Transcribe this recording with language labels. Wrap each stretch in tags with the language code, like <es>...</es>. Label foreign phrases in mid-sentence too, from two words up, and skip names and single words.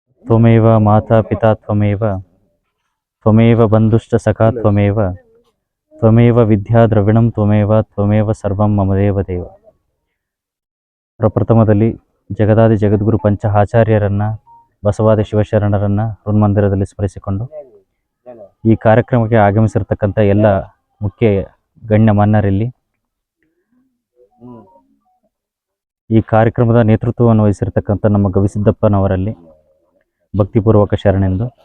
<sa>ತ್ವಮೇವ ಮಾತಾ ಪಿತಾ ತ್ವಮೇವ ತ್ವಮೇವ ಬಂಧುಶ್ಚ ಸಖಾ ತ್ವಮೇವ ತ್ವಮೇವ ವಿದ್ಯಾ ದ್ರವಿಣಂ ತ್ವಮೇವ ಸರ್ವಂ ಮಮ ದೇವ ದೇವ.</sa> <kn>ಪ್ರಪ್ರಥಮದಲ್ಲಿ ಜಗದಾದಿ ಜಗದ್ಗುರು ಪಂಚ ಆಚಾರ್ಯರನ್ನು, ಬಸವಾದಿ ಶಿವಶರಣರನ್ನು ಹೃನ್ಮಂದಿರದಲ್ಲಿ ಸ್ಮರಿಸಿಕೊಂಡು ಈ ಕಾರ್ಯಕ್ರಮಕ್ಕೆ ಆಗಮಿಸಿರ್ತಕ್ಕಂಥ ಎಲ್ಲ ಮುಖ್ಯ ಗಣ್ಯಮಾನ್ಯರಲ್ಲಿ, ಈ ಕಾರ್ಯಕ್ರಮದ ನೇತೃತ್ವವನ್ನು ವಹಿಸಿರ್ತಕ್ಕಂಥ ನಮ್ಮ ಗವಿಸಿದ್ದಪ್ಪನವರಲ್ಲಿ ಭಕ್ತಿಪೂರ್ವಕ ಶರಣೆಂದು,</kn>